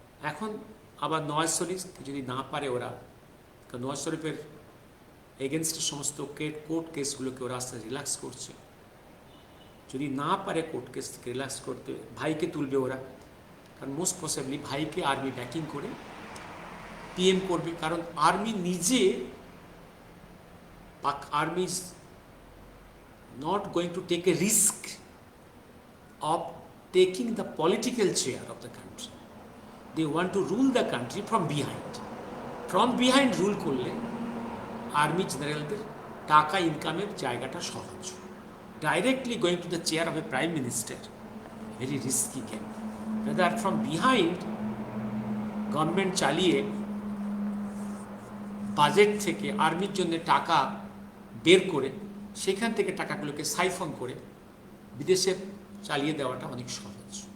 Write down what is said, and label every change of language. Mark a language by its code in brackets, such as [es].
[bn] এখন আবার নওয়াজ শরীফ যদি না পারে ওরা, কারণ নওয়াজ শরীফের এগেনস্টের সমস্ত কোর্ট কেসগুলোকে ওরা আস্তে রিল্যাক্স করছে, যদি না পারে কোর্ট কেস থেকে রিল্যাক্স করতে, ভাইকে তুলবে ওরা, কারণ মোস্ট পসিবলি ভাইকে আর্মি ব্যাকিং করে পিএম করবে। কারণ আর্মি নিজে, [en] Army is not going to take a risk of taking the political chair of the country. They want to rule the country from behind. From behind rule [bn] করলে army জেনারেলদের টাকা ইনকামের জায়গাটা সহজ। [en] Directly going to the chair of a prime minister, very risky game. Rather from behind [bn] government চালিয়ে budget থেকে আর্মির জন্য টাকা বের করে সেখান থেকে টাকাগুলোকে সাইফন করে বিদেশে চালিয়ে দেওয়াটা অনেক সহজ।